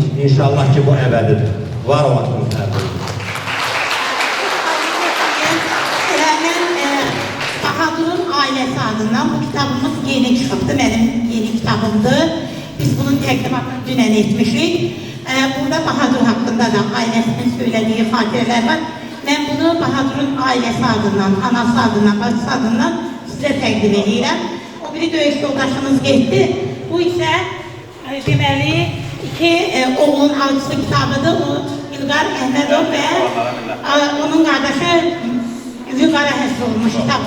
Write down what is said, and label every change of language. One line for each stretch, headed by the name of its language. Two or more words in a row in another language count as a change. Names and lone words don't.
Azerbaijani: İnşallah ki bu əbədidir. Var olasınız hər biri.
Turkish: Bahadur'un ailesi adından bu kitabımız yeni çıktı. Benim yeni kitabımdır.
Azerbaijani: Biz bunun təqdimatını dünən etmişik.
Turkish: Burada Bahadur hakkında da ailesinin söylediği hadireler var. Ben bunu Bahadur'un ailesi adından, anası adından, bacısı adından size
Azerbaijani: təqdim edirəm. O biri döyüş yoldaşımız getdi. Bu ise deməli iki oğlun avcısı kitabıdır. O İlqar Əhmədov və onun qardaşı Zülqara həsr olmuş kitabdır.